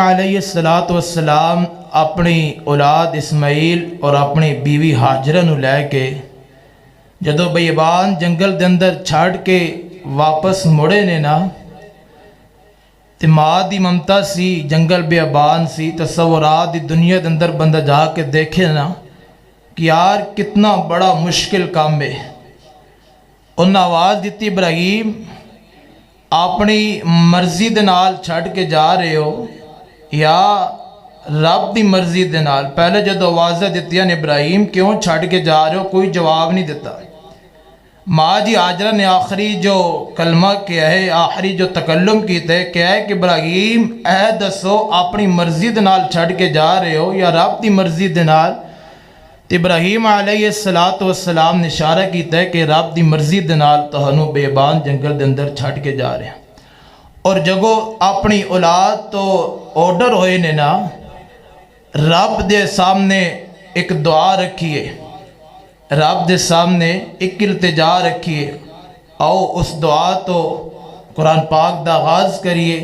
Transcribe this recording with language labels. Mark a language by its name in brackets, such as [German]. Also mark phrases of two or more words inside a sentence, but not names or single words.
[Arabic] علیہ السلام [Punjabi] اپنی اولاد اسماعیل اور اپنی بیوی ہاجرہ نو لے کے جدو بیابان جنگل دے اندر چھاڑ کے واپس مڑے نے نا تے ماں دی ممتا سی، جنگل بیابان سی، تصورات دی دنیا دے اندر بندہ جا کے دیکھے نا کہ یار کتنا بڑا مشکل کام ہے. انہاں آواز دیتی ابراہیم اپنی مرضی دے نال چھڑ کے جا رہے ہو یا رب دی مرضی دے نال؟ پہلے جدو آوازیں دیتیاں نے ابراہیم کیوں چھڑ کے جا رہے ہو کوئی جواب نہیں دیتا. ماں جی ہاجرہ نے آخری جو کلمہ کیا ہے، آخری جو تکلم کیتا ہے کیا ہے کہ ابراہیم اے دسو اپنی مرضی دے نال چھڑ کے جا رہے ہو یا رب دی مرضی دے نال؟ ابراہیم [Arabic] علیہ السلام [Punjabi] نے اشارہ کیتا ہے کہ رب دی مرضی دے نال تہانوں بیابان جنگل دے اندر چھڑ کے جا رہے ہیں. اور جگو اپنی اولاد تو آرڈر ہوئے نے نا رب دے سامنے ایک دعا رکھیے، رب دے سامنے ایک التجا رکھیے. آؤ اس دعا تو قرآن پاک دا آغاز کریے.